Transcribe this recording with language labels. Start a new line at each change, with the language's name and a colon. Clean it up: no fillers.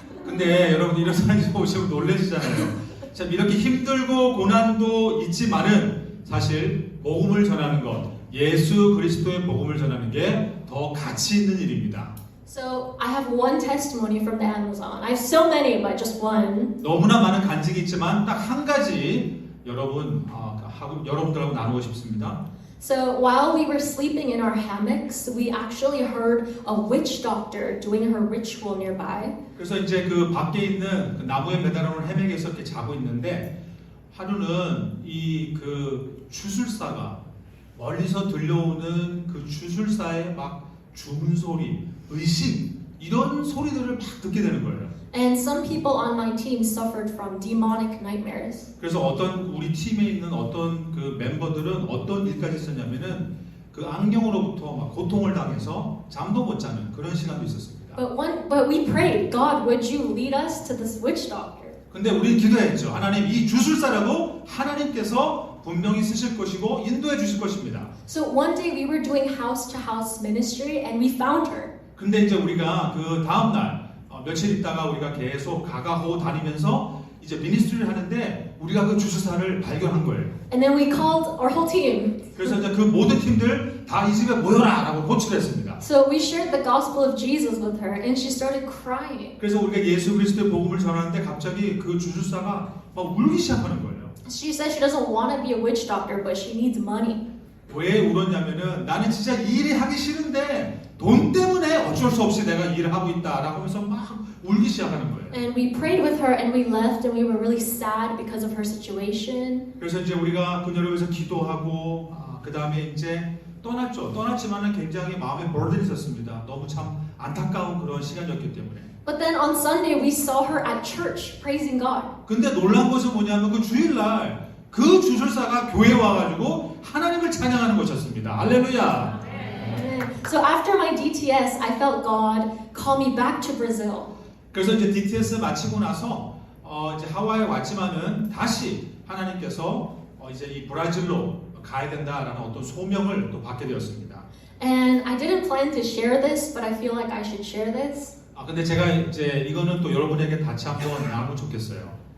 Korean: 근데 여러분 이런 사진 보시면 놀라시잖아요. 참 이렇게 힘들고 고난도 있지만은 사실 복음을 전하는 것, 예수 그리스도의 복음을 전하는 게 더 가치 있는 일입니다.
English: So I have one testimony from the Amazon. I have so many, but just one.
Korean: 너무나 많은 간증이 있지만 딱 한 가지 여러분들하고 나누고 싶습니다.
English: So while we were sleeping in our hammocks, we actually heard a witch doctor doing her ritual nearby.
Korean: 그래서 이제 그 밖에 있는 그 나무에 매달아놓은 해맥에서 이렇게 자고 있는데 하루는 이 그 주술사가 멀리서 들려오는 그 주술사의 막 주문 소리, 의심 이런 소리들을 막 듣게 되는 거예요.
English: And some people on my team suffered from demonic nightmares.
Korean: 그래서 어떤 우리 팀에 있는 어떤 그 멤버들은 어떤 일까지 있었냐면은 그 안경으로부터 막 고통을 당해서 잠도 못 자는 그런 시간도 있었습니다.
English: But we prayed, God, would you lead us to this witch doctor?
Korean: 근데 우리는 기도했죠. 하나님 이 주술사라도 하나님께서 분명히 쓰실 것이고 인도해 주실 것입니다.
English: So one day we were doing house to house ministry and we found her.
Korean: 근데 이제 우리가 그 다음 날 며칠 있다가 우리가 계속 가가호 다니면서 이제 미니스트리를 하는데 우리가 그 주술사를 발견한 거예요.
English: And then we called our whole team.
Korean: 그래서 이제 그 모든 팀들 다 이 집에 모여라라고 호출을 했습니다.
English: So we shared the gospel of Jesus with her and she started crying.
Korean: 그래서 우리가 예수 그리스도의 복음을 전하는데 갑자기 그 주술사가 막 울기 시작하는 거예요.
English: She said she doesn't want to be a witch doctor, but she needs money.
Korean: 왜 울었냐면은 나는 진짜 이 일이 하기 싫은데 돈 때문에 어쩔 수 없이 내가 이 일을 하고 있다라고 하면서 막 울기 시작하는 거예요.
English: And we prayed with her and we left and we were really sad because of her situation.
Korean: 그래서 이제 우리가 그녀를 위해서 기도하고 그 다음에 이제 떠났죠. 떠났지만은 굉장히 마음에 burden이 있었습니다. 너무 참 안타까운 그런 시간이었기 때문에.
English: But then on Sunday we saw her at church praising God.
Korean: 근데 놀란 것은 뭐냐면 그 주일날 그 주술사가 교회에 와가지고 하나님을 찬양하는 것이었습니다. 할렐루야.
English: So after my DTS, I felt God call me back to Brazil.
Korean: 그래서 이제 DTS 마치고 나서 이제 하와이에 왔지만은 다시 하나님께서 이제 이 브라질로 가야 된다라는 어떤 소명을 또 받게 되었습니다.
English: And I didn't plan to share this, but I feel like I should share this.
Korean: 근데 제가 이제 이거는 또 여러분에게 같이 한번 나누면 좋겠어요.